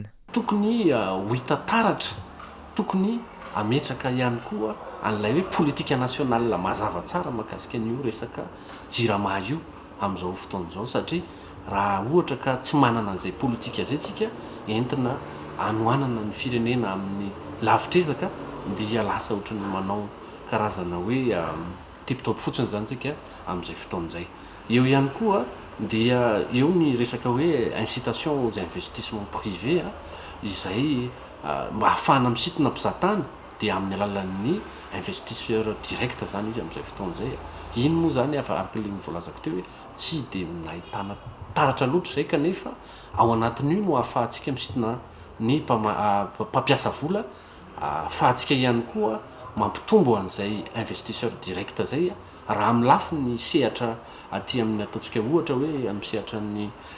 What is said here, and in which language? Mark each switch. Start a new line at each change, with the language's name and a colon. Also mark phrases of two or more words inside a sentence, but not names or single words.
Malagasy: Tokony ho hita taratra, tokony ametraka ihany koa an'ilay hoe politika nasionala mazava tsara mahakasika an'io resaka jirama io amin'izao fotoana izao satria raha ohatra ka tsy manana an'izay politika izay tsika entina anoanana ny firenena amin'ny lavitrezaka dia lasa ohatrany manao karazana hoe tiptop fotsiny zany tsika amin'izay fotoan'izay. Eo ihany koa dia eo ny resaka hoe
French: incitation aux investissements privés
Malagasy: izay mba ahafahana misintona mpizahatany dia amin'ny alalan'ny
French: investisseur direct
Malagasy: zany izy amin'izay fotoan'izay. Iny moa zany araka le nivolazako teo hoe tsy dia nahitana taratra loatra izay kanefa ao anatin'io no ahafahantsika misintona ny mpampiasa vola, ahafahantsika ihany koa mampitombo an'izay
French: investisseur direct
Malagasy: zay raha amin'ny lafo ny sehatra aty amin'ny ataontsika ohatra hoe amin'ny sehatra ny